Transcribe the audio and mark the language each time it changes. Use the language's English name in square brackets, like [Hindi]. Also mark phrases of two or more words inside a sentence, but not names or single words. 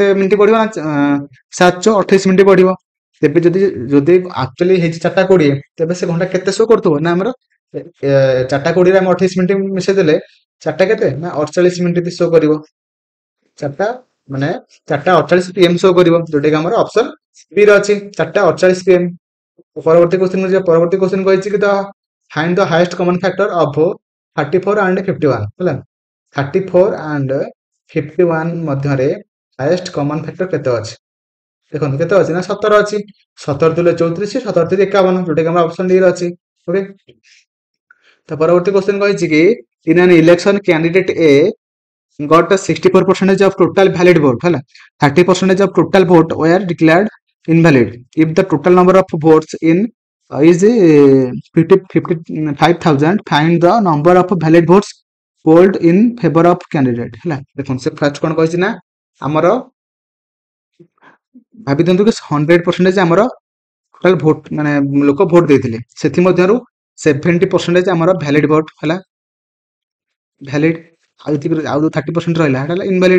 [Odia] ମିନିଟ୍ ବଢିବ ନା 728 ମିନିଟ୍ ବଢିବ ତେବେ ଯଦି ଯଦି ଆକ୍ଚୁଆଲି ହେଇଛି 4:20 ତେବେ ସେ ଘଣ୍ଟା କେତେ ଶୋ କରୁଥିବ ନା ଆମର 4:20 ରେ ଆମେ 28 ମିନିଟ୍ ମିଶେଇ ଦେଲେ 4ଟା କେତେ ନା 48 ମିନିଟ୍ ଶୋ କରିବ 4ଟା ମାନେ 4:48 PM ଶୋ କରିବ ଯୋଉଟା କି ଆମର [English] option B [Odia] ରେ ଅଛି 4:48 PM ପରବର୍ତ୍ତୀ क्वेश्चन କୁ ଯିବା ପରବର୍ତ୍ତୀ क्वेश्चन କହିଛି କି [English] find the highest common factor of 34 and 51 [Odia] ହେଲା 34 and 51 ମଧ୍ୟରେ [English] highest common factor [Odia] କେତେ ଅଛି ଦେଖନ୍ତୁ କେତେ ଅଛି ନା 17 ଅଛି 17 ଦୁଲେ 34 17 3 51 ଯୋଉଟା କି ଆମର [English] option D [Odia] ରେ ଅଛି ଓକେ ତ ପରବର୍ତ୍ତୀ क्वेश्चन କହିଛି କି [English] in an election candidate A got a 64% of total valid vote [Odia] ହେଲା [English] 30% of total vote were declared invalid if the total number of votes in is [Odia] 55,000 [English] find the number of valid votes polled in favor of candidate [Odia] ହେଲା ଦେଖନ୍ତୁ ସେ ଫାର୍ଷ୍ଟ କଣ କହିଛି ନା ଆମର ଭାବି ଦିଅନ୍ତୁ କି 100% ଆମର ଟୋଟାଲ ଭୋଟ ମାନେ ଲୋକ ଭୋଟ ଦେଇଥିଲେ ସେଥିମଧ୍ୟରୁ 70% ଆମର [English] valid vote [Odia] ହେଲା ଭ୍ୟାଲିଡ ଆଉ ଯୋଉ 30% ରହିଲା ସେଟା ହେଲା ଇନଭାଲିଡ